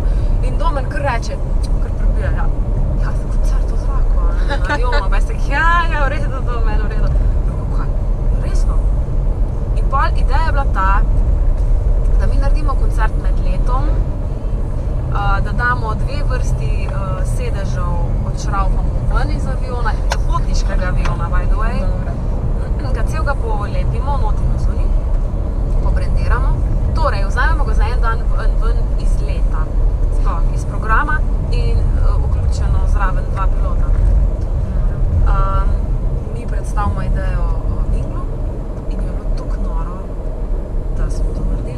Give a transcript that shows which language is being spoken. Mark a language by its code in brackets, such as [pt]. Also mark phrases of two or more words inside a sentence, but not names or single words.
[sl] In Domen kar reče, kar prebija, ja, koncert v zraku, na avionu, pa je tako, ja, v redu, Domen, v redu. Kaj, resno? In pol ideja je bila ta, da mi naredimo koncert med letom, da damo 2 vrsti sedežev odšraufamo ven iz aviona, potniškega aviona, [en] by the way, [sl] ga celega polepimo, notimo zunaj, pobrendiramo, torej vzamemo ga za en dan ven iz leta, sploh iz programa in vključeno zraven 2 pilota. Mi predstavimo idejo Minglu in je bilo tako noro, da smo to naredili.